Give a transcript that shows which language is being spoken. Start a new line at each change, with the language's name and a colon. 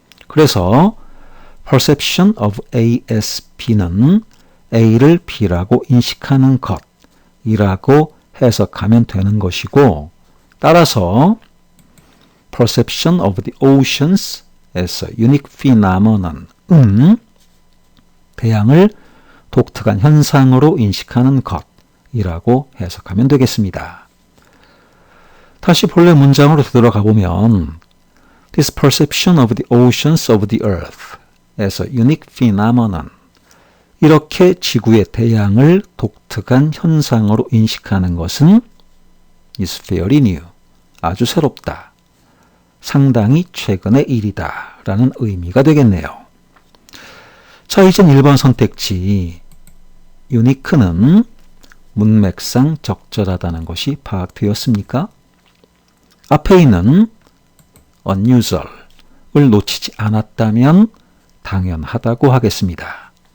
Korean: 그래서
English: perception of A as B
Korean: 는 A를 B라고 인식하는 것이라고 해석하면 되는 것이고 따라서
English: perception of the oceans as a unique phenomenon
Korean: 은 대양을 독특한 현상으로 인식하는 것이라고 해석하면 되겠습니다.
English: 다시 본래 문장으로 되돌아가 보면 This perception of the oceans of the earth as a unique phenomenon
Korean: 이렇게 지구의 대양을 독특한 현상으로 인식하는 것은
English: is fairly new
Korean: 아주 새롭다. 상당히 최근의 일이다 라는 의미가 되겠네요. 자, 이젠 1번 선택지 unique는 문맥상 적절하다는 것이 파악되었습니까? 앞에 있는 unusual을 놓치지 않았다면 당연하다고 하겠습니다.